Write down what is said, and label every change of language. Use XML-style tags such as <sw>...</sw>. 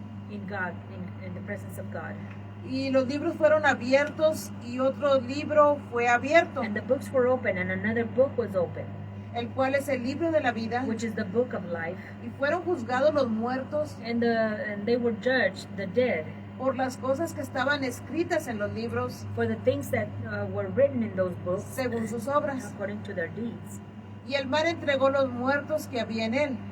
<en>in God, in the presence of God.</en> <es>y los libros fueron abiertos, y otro libro fue abierto.</es> <en>And the books were open, and another book was open.</en> <es>el cual es el libro de la vida,</es> <en>which is the book of life,</en> <es>y fueron juzgados los muertos</es> <en>and they were judged, the dead,</en> <es>por las cosas que estaban escritas en los libros</es> <en>for the things that were written in those books</en> <es>según sus obras.</es> <en>according to their deeds.</en> <es>Y el mar entregó los muertos que había en él.</es>